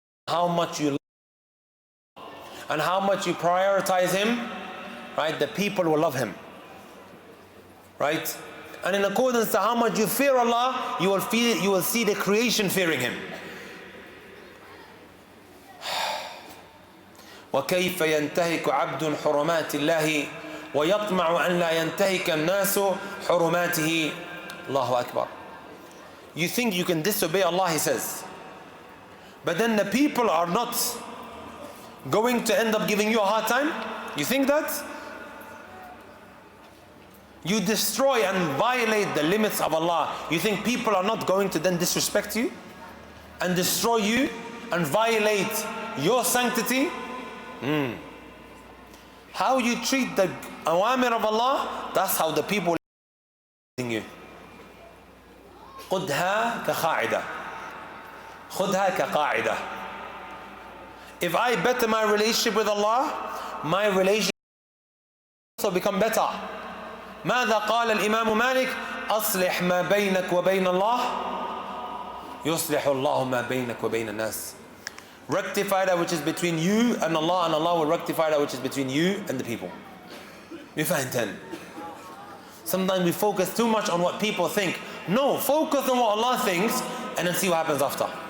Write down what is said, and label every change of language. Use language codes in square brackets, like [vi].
[en] How much you love and how much you prioritize him, right? The people will love him, right? And in accordance to how much you fear Allah, you will see the creation fearing him. [ar] وكيف ينتهك عبد حرمات الله ويطمع أن لا ينتهك الناس حرماته. الله أكبر. [en] You think you can disobey Allah, he says, but then the people are not going to end up giving you a hard time? You think that? You destroy and violate the limits of Allah. You think people are not going to then disrespect you and destroy you and violate your sanctity? How you treat the awamir of Allah, that's how the people are you. [ar] خذها كقاعدة. خذها كقاعدة. [en] If I better my relationship with Allah, my relationship will also become better. [ar] ماذا قال الإمام مالك؟ أصلح ما بينك وبين الله يصلح الله ما بينك وبين الناس. [en] Rectify that which is between you and Allah will rectify that which is between you and the people. We find 10. Sometimes we focus too much on what people think. No, focus on what Allah thinks and then see what happens after.